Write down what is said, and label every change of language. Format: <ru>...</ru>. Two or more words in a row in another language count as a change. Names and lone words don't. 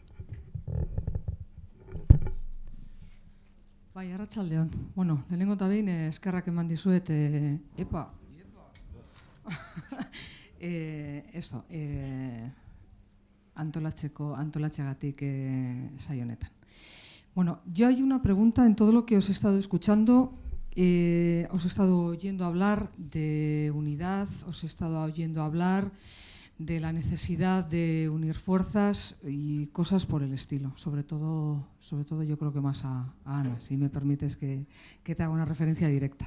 <eu>Bai, arratsaldeon. Bueno, lehenengo eta behin eskerrak eman dizuet, antolatzeagatik saio honetan. Bueno,</eu> <es>yo hay una pregunta en todo lo que os he estado escuchando. Os he estado oyendo hablar de unidad, os he estado oyendo hablar de la necesidad de unir fuerzas y cosas por el estilo. Sobre todo yo creo que más a Ana, si me permites que te haga una referencia directa.</es>